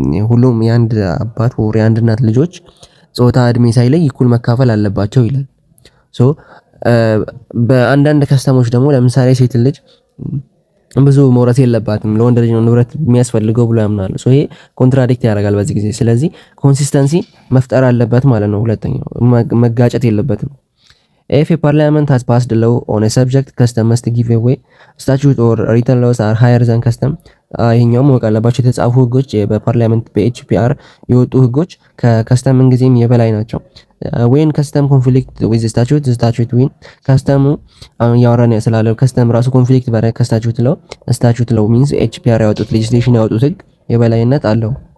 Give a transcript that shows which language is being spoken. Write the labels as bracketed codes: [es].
[am] ሁሉም የአንድ አባት ወር የአንድ እናት ልጆች ጾታ እድሜ ሳይለይ እኩል መካፈል አለባቸው ይላል። ሶ በአንዳንድ ከስተሞች ደግሞ ለምሳሌ ሴት ልጅ ብዙ መውረስ የለባትም ለወንድ ልጅ ነው ንብረት የሚያስፈልገው ብሎ ያምናሉ። ሶ ይሄ ኮንትራዲክት ያደርጋል በዚህ ጊዜ። ስለዚህ ኮንሲስተንሲ መፍጠር አለበት ማለት ነው። ሁለተኛው መጋጨት የለበትም። [en] If a parliament has passed a law on a subject, custom must give away. Statute or written laws are higher than custom. [am] ይሄኛው ማወቅ አለባቸው። የተጻፉ ህጎች በፓርላመንት በኤችፒአር የወጡ ህጎች ከከስተም ጊዜም የበላይ ናቸው። [en] when custom conflict with statute win [am] ከስተሙ አሁን ያወራን ስላለው ከስተም ራሱ ኮንፍሊክት ባረ statute law means ኤችፒአር ያወጡት ሌጂስሌሽን ያወጡት ህግ የበላይነት አለው።